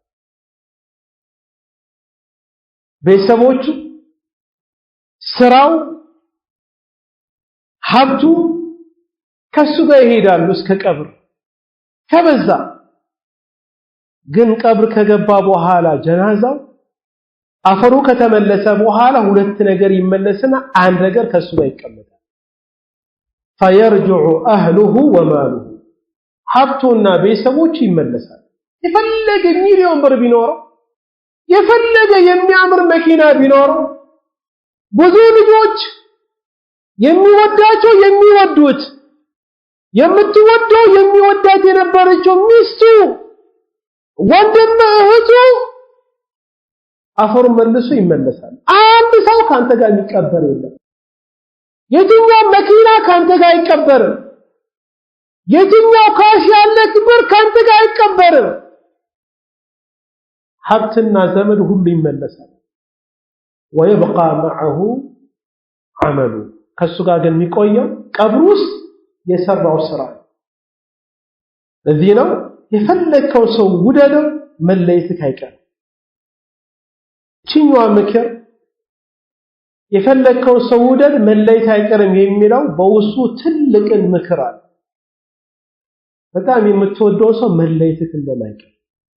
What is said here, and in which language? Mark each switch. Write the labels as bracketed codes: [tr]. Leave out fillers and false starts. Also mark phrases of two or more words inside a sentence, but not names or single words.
[am] ቤተሰቦቹ ስራው ሀብቱ ከሱ ጋር ይሄዳሉ እስከ ቀብር ከበዛ ግን ቀብር ከገባ በኋላ ጀናዛው አፈሩ ከተመለሰ በኋላ ሁለት ነገር ይመለስና አንድ ነገር ከሱ ጋር ይቀመጣል [ar] فيرجع اهله وماله [am] ሀብቱና ቤተሰቦቹ ይመለሳል የፈለገ ሚሊዮን ብር ቢኖረው የፈለገ የሚያምር መኪና ቢኖረው ብዙ ልጆች የሚወዳቸው የሚወዱት የምትወደው የሚወዳት የነበረችው ሚስቱ ወንድም እህቱ አፈሩ መልሶ ይመለሳል አንድ ሰው ካንተ ጋር የሚቀበር የለም የትኛው መኪና ካንተ ጋር አይቀበርም የትኛው ካሽ ያለክ ብር ካንተ ጋር አይቀበርም ሀብትና ዘመድ ሁሉ ይመለሳል [ar] ويبقى معه عمله [am] ከሱ ጋር ግን የሚቆየው ቀብር ውስጥ የሰራው ስራ ለዚህ ነው የፈለከው ሰው ውደደው መለየት አይቀርም ቺኛው ምክር የፈለከው ሰው ውደድ መለየት አይቀርም የሚለው በውስጡ ትልቅን ምክር አለ በጣም የምትወደው ሰው መለየት እንደማይቀር